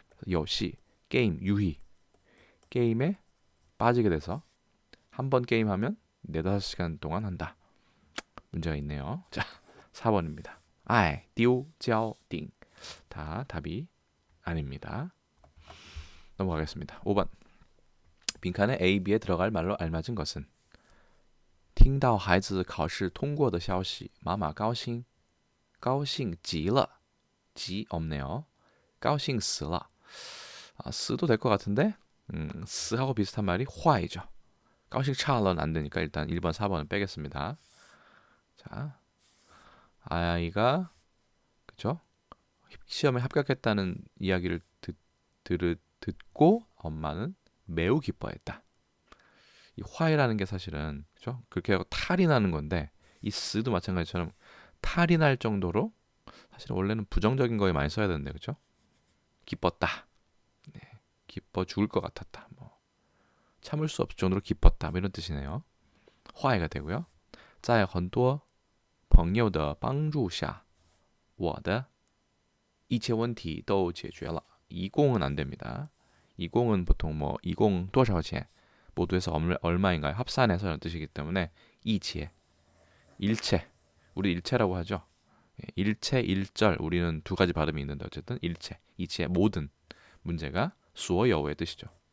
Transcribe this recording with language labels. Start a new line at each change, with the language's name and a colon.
Korean: 요시 게임 유희 게임에 빠지게 돼서 한 번 게임하면 4-5시간 동안 한다. 문제가 있네요. 자, 4번입니다. 아이, 띠우, 쩌, 띵. 다 답이 아닙니다. 넘어가겠습니다. 5번. 빈칸에 A, B에 들어갈 말로 알맞은 것은
Chinese: 听到孩子考试通过的消息，妈妈高兴，高兴极了，
Korean: 지 없네요.
Chinese: 高兴死了.
Korean: 아, 쓰도 될 것 같은데, 쓰하고 비슷한 말이 화이죠. 가오싱 차러는 안 되니까 일단 1번, 4번은 빼겠습니다. 자, 아이가 그죠? 시험에 합격했다는 이야기를 듣고 엄마는 매우 기뻐했다. 이 화이라는 게 사실은 그죠? 그렇게 하고 탈이 나는 건데 이 쓰도 마찬가지처럼 탈이 날 정도로 사실 원래는 부정적인 거에 많이 써야 되는데 그죠? 기뻤다. 네, 기뻐 죽을 것 같았다. 뭐 참을 수 없을 정도로 기뻤다. 뭐 이런 뜻이네요. 화이가 되고요.
Chinese: 在很多朋友的帮助下我的一切问题都解决了.
Korean: 이공은 안 됩니다. 이공은 보통 뭐 이공
Chinese: 多少钱
Korean: 모두에서 얼마인가요? 합산해서 이런 뜻이기 때문에 이치에 일체 우리 일체라고 하죠. 일체 일절 우리는 두 가지 발음이 있는데 어쨌든 일체 이치의 모든 문제가 수어여우의 뜻이죠.